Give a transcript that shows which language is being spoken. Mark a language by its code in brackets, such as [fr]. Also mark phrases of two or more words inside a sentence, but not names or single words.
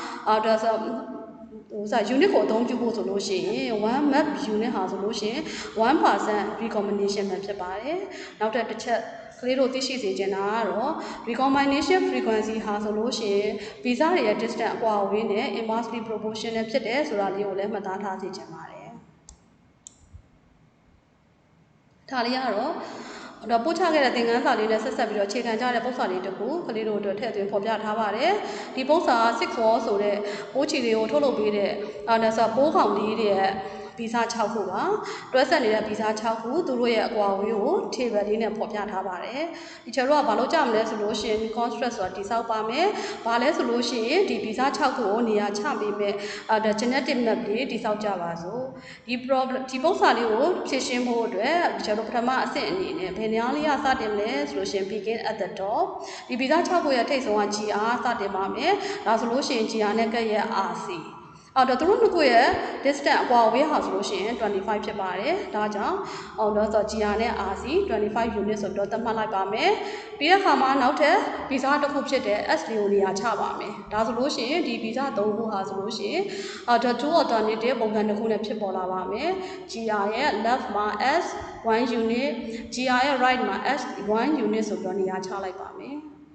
[my] unit ကိုအသုံးပြုဖို့ဆိုလို့ရှိရင် [en] one map unit [my] ဟာဆိုလို့ရှိရင် 1% recombination ပဲဖြစ်ပါတယ်။နောက်တစ်ချက်ကလေးတို့သိရှိစေချင်တာကတော့ [en] recombination frequency [my] ဟာဆိုလို့ရှိရင်ဗီဇတွေရဲ့ distance အကွာအဝေးနဲ့ [en] inversely proportional [my] ဖြစ်တယ်ဆိုတာလေးကိုလည်းမှတ်သားထားစေချင်ပါတယ်။ဒါလေးကတော့ပို့ချခဲ့တဲ့သင်ခန်းစာလေးနဲ့ဆက်ဆက်ပြီးတော့ခြေခံ ကြတဲ့ပုံစံလေးတစ်ခုကလေးတို့အတွက်ထည့်သွင်းဖော်ပြထားပါတယ်။ဒီပုံစံက6 wall ဆိုတဲ့ပိုးချီလေးကိုထုတ်လုပ်ပေးတဲ့ပိုးကောင်လေးရဲ့ဗီဇ6ခုပါတွဲဆက်နေတဲ့ဗီဇ6ခုသူတို့ရဲ့အကွာအဝေးကို table လေးနဲ့ဖော်ပြထားပါတယ်။ဒီချက်တော့ကဘာလို့ကြမလဲ ဆိုလို့ရှိရင် construct ဆိုတာတိဆောက်ပါမယ်။ဘာလဲဆိုလို့ရှိရင်ဒီဗီဇ6ခုကိုနေရာချပေးမယ် [en] genetic map [my] လေးတိဆောက်ကြပါစို့။ဒီပုံစံလေးကိုဖြည့်ရှင်းဖို့အတွက် ဒီချက်တော့ပထမအဆင့်အနေနဲ့ဘယ်နေရာလေးကစတင်မလဲဆိုလို့ရှိရင် [en] begin at the top [my] ဒီဗီဇ6ခုရဲ့ထိပ်ဆုံးက GR စတင် ပါမယ်။ဒါဆိုလို့ရှိရင် GR နဲ့ကပ်ရဲ့ RCသူတို့နှစ်ခုရဲ့ distance အကွာအဝေးဟာဆိုလို့ရှိရင်25ဖြစ်ပါတယ်။ဒါကြောင့်GR နဲ့ RC 25 unit ဆိုတော့သတ်မှတ်လိုက်ပါမယ်။ပြီးတဲ့အခါမှာနောက်ထပ်ဗီဇတစ်ခုဖြစ်တဲ့ S လေးကိုနေရာချပါမယ်။ဒါဆိုလို့ရှိရင်ဒီဗီဇ3ခုဟာဆိုလို့ရှိရင် [en] two alternative [my] ပုံစံတစ်ခုနဲ့ဖြစ်ပေါ်လာပါမယ်။ GR ရဲ့ left မှာ S 1 unit GR ရဲ့ right မှာ S 1 unit ဆိုတော့နေရာချလိုက်ပါမယ်။